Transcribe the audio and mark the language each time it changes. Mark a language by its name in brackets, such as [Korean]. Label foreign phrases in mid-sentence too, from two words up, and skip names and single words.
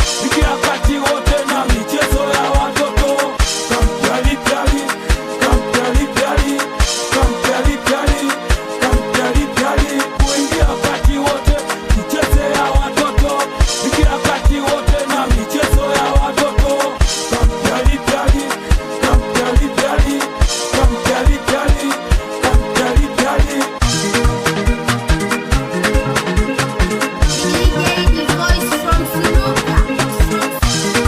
[Swahili] Ingia kati wote na michezo ya watoto. Kampyali pyali, kampyali pyali, kampyali pyali. Kampiali piali, kuingia kati wote, michezo ya watoto. Ingia kati wote na michezo ya watoto. Kampiali piali, kampiali piali, kampiali piali, kampiali piali. [English] The voice from Sunuka.